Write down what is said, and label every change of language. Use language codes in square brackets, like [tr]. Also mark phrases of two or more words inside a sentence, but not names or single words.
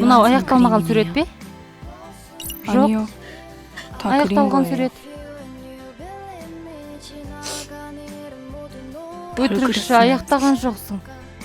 [kk] Мынау аяқталмаған сурет пе? Жоқ. [ko] 아니요. 다 그린 [kk] аяқталған [ko] 거예요. [kk] сурет. [en] you believe me [ko] 지나간 일은 모두 [kk] Өтірікші, аяқтаған жоқсың.